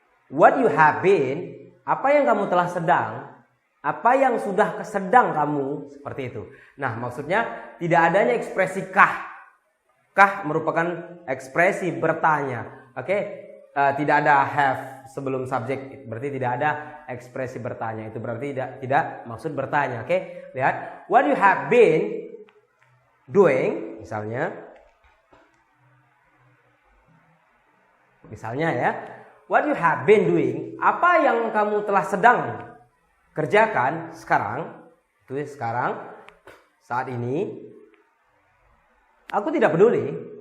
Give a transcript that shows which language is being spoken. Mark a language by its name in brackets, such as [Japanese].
[English] What you have been, [Indonesian] apa yang kamu telah sedang, apa yang sudah sedang kamu, seperti itu. Nah, maksudnya tidak adanya ekspresi kah. Kah merupakan ekspresi bertanya. Oke, tidak ada have sebelum subjek, berarti tidak ada ekspresi bertanya. Itu berarti tidak maksud bertanya. Oke, lihat. [English] What you have been doing, misalnya ya. What you have been doing, [Indonesian] apa yang kamu telah sedang kerjakan sekarang, itu sekarang, saat ini. Aku tidak peduli.